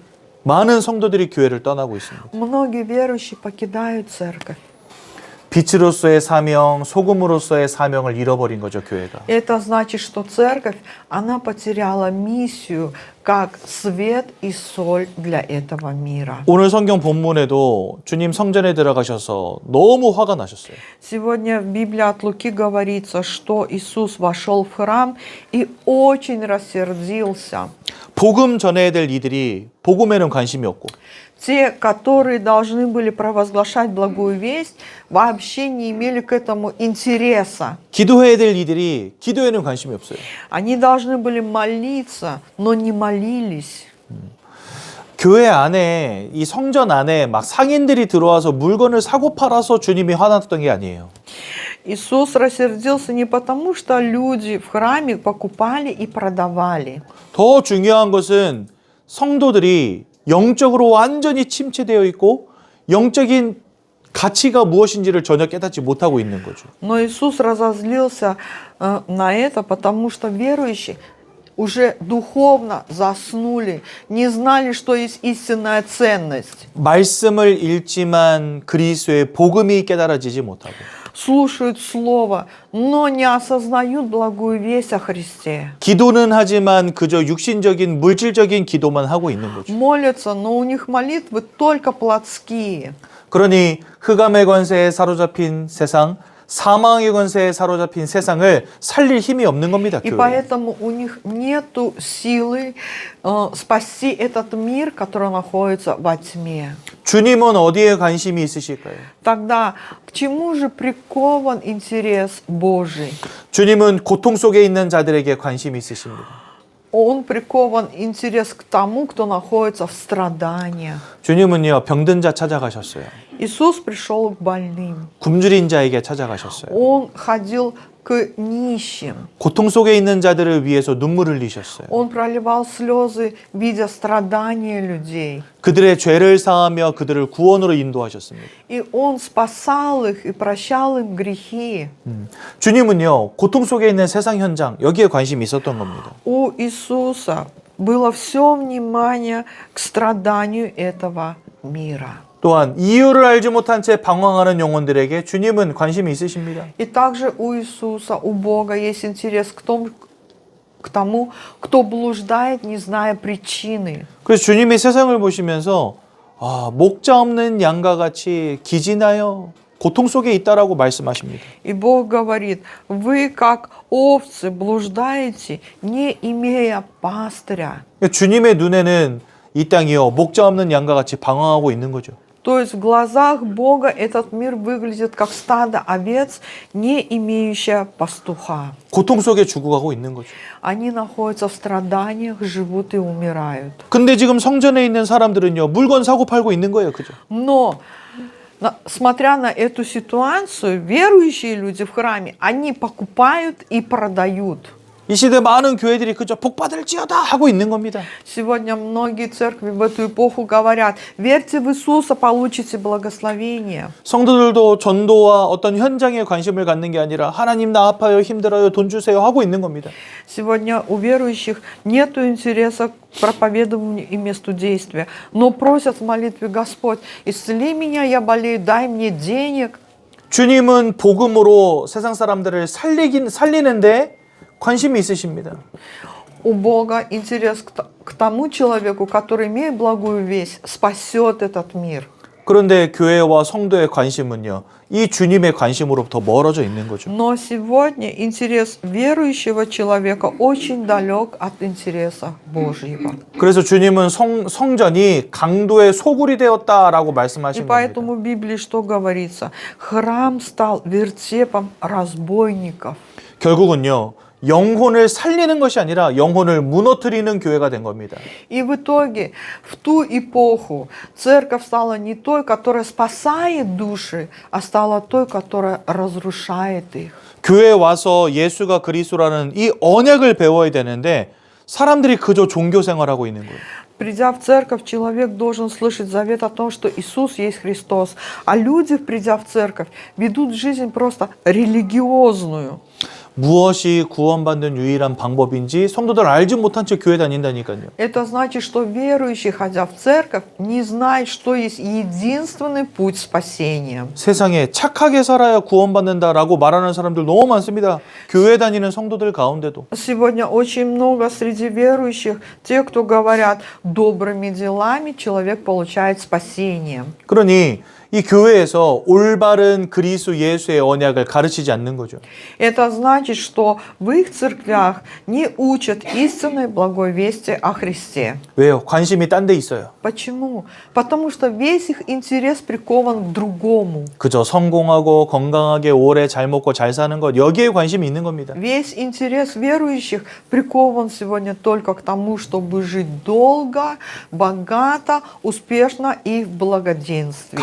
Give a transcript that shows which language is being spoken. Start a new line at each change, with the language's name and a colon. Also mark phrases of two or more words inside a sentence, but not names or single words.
Korean: 많은 성도들이 교회를 떠나고 있습니다.
Russian: Многие верующие покидают церковь.
Korean: 빛으로서의 사명, 소금으로서의 사명을 잃어버린 거죠, 교회가.
Russian: Это значит, что церковь, она потеряла миссию как свет и соль для этого мира.
Korean: 오늘 성경 본문에도 주님 성전에 들어가셔서 너무 화가 나셨어요.
Russian: Сегодня в Библии от Луки говорится, что Иисус вошел в храм и очень рассердился.
Korean: 복음 전해야 될 이들이 복음에는 관심이 없고
Russian: Те, которые должны были провозглашать благую весть, вообще не имели к этому интереса.
Korean: 기도해야 될 이들이 기도에는 관심이 없어요.
Russian: Они должны были молиться, но не молились.
Korean: 교회 안에 이 성전 안에 막 상인들이 들어와서 물건을 사고 팔아서 주님이 화났던 게 아니에요.
Russian: Иисус рассердился не потому, что люди в храме покупали и продавали.
Korean: 더 중요한 것은 성도들이 영적으로 완전히 침체되어 있고 영적인 가치가 무엇인지를 전혀 깨닫지 못하고 있는 거죠.
Russian: Но Иисус разозлился на это, потому что верующие уже духовно заснули, не знали, что есть истинная ценность.
Korean: 말씀을 읽지만 그리스도의 복음이 깨달아지지 못하고
Russian: Слушают Слово, но не осознают благую весть о Христе.
Korean: 기도는 하지만 그저 육신적인 물질적인 기도만 하고 있는 거죠.
Russian: Молятся, но у них молитвы только плотские.
Korean: 그러니 흑암의 권세에 사로잡힌 세상, 사망의 권세에 사로잡힌 세상을 살릴 힘이 없는 겁니다.
Russian: И
Korean: 교회.
Russian: поэтому у них нету силы спасти этот мир, который находится во тьме.
Korean: 주님은 어디에 관심이 있으실까요?
Russian: Тогда к чему же прикован интерес Божий?
Korean: 주님은 고통 속에 있는 자들에게 관심이 있으십니다.
Russian: Он прикован интерес к тому, кто находится в страданиях.
Korean: 주님은요, 병든 자 찾아가셨어요.
Russian: Иисус пришел к больным.
Korean: 굶주린 자에게 찾아가셨어요.
Russian: Он ходил к нищим.
Korean: 고통 속에 있는 자들을 위해서 눈물을 흘리셨어요.
Russian: Он проливал слезы, видя страдания людей.
Korean: 그들의 죄를 사하며 그들을 구원으로 인도하셨습니다.
Russian: И Он спасал их и прощал им грехи.
Korean: 주님은요, 고통 속에 있는 세상 현장, 여기에 관심이 있었던 겁니다.
Russian: У Иисуса было все внимание к страданию этого мира.
Korean: 또한 이유를 알지 못한 채 방황하는 영혼들에게 주님은 관심이 있으십니다.
Russian: И также у Иисуса, у Бога есть интерес к тому, кто блуждает, не зная причины.
Korean: 그래서 주님이 세상을 보시면서 목자 없는 양과 같이 기진하여 고통 속에 있다라고 말씀하십니다.
Russian: И Бог говорит, вы как овцы блуждаете, не имея пастыря.
Korean: 주님의 눈에는 이 땅이요, 목자 없는 양과 같이 방황하고 있는 거죠.
Russian: То есть в глазах Бога этот мир выглядит как стадо овец, не имеющее пастуха.
Korean: 고통 속에 죽어가고 있는 거죠.
Russian: Они находятся в страданиях, живут и умирают.
Korean: 근데 지금 성전에 있는 사람들은요, 물건 사고 팔고 있는 거예요. 그죠?
Russian: Но, смотря на эту ситуацию, верующие люди в храме, они покупают и продают.
Korean: 이 시대 많은 교회들이 그저 복 받을지어다 하고 있는 겁니다.
Russian: Сегодня многие церкви в эту эпоху говорят, верьте в Иисуса, получите благословение.
Korean: 성도들도 전도와 어떤 현장에 관심을 갖는 게 아니라 하나님 나 아파요, 힘들어요, 돈 주세요 하고 있는 겁니다.
Russian: Сегодня у верующих нет интереса к проповедованию и месту действия, но просят в молитве: Господь, исцели меня, я болею, дай мне денег.
Korean: 주님은 복음으로 세상 사람들을 살리는데 관심이 있으십니다.
Russian: У Бога интерес к тому человеку, который, имея благую весть, спасет этот мир.
Korean: 그런데 교회와 성도의 관심은요, 이 주님의 관심으로부터 멀어져 있는 거죠.
Russian: Но сегодня интерес верующего человека очень далек от интереса Божьего.
Korean: 그래서 주님은 성전이 강도의 소굴이 되었다라고
Russian: И
Korean: 말씀하신 겁니다.
Russian: поэтому в Библии что говорится? Храм стал вертепом разбойников.
Korean: 결국은요, 영혼을 살리는 것이 아니라 영혼을 무너뜨리는 교회가 된 겁니다.
Russian: И в итоге, в ту эпоху, церковь стала не той, которая спасает души, а стала той, которая разрушает их.
Korean: 교회에 와서 예수가 그리스도라는 이 언약을 배워야 되는데 사람들이 그저 종교 생활하고 있는 거예요.
Russian: Придя в церковь, человек должен слышать завет о том, что Иисус есть Христос. А люди, придя в церковь, ведут жизнь просто религиозную.
Korean: 무엇이 구원받는 유일한 방법인지 성도들 알지 못한 채 교회 다닌다니까요.
Russian: Это значит, что верующий, ходя в церковь, не знает, что есть единственный путь спасения.
Korean: 세상에 착하게 살아야 구원받는다라고 말하는 사람들 너무 많습니다. 교회 다니는 성도들 가운데도.
Russian: Сегодня очень много среди верующих тех, кто говорят, добрыми делами человек получает спасение.
Korean: 그러니 이 교회에서 올바른 그리스도 예수의 언약을 가르치지 않는 거죠.
Russian: Это значит, что в их церквях не учат истинной благой вести о Христе.
Korean: 왜요? 관심이 딴 데 있어요.
Russian: Почему? Потому что весь их интерес прикован к другому.
Korean: 그저 성공하고 건강하게 오래 잘 먹고 잘 사는 것 여기에 관심이 있는 겁니다.
Russian: Весь интерес верующих прикован сегодня только к тому, чтобы жить долго, богато, успешно и в благоденствии.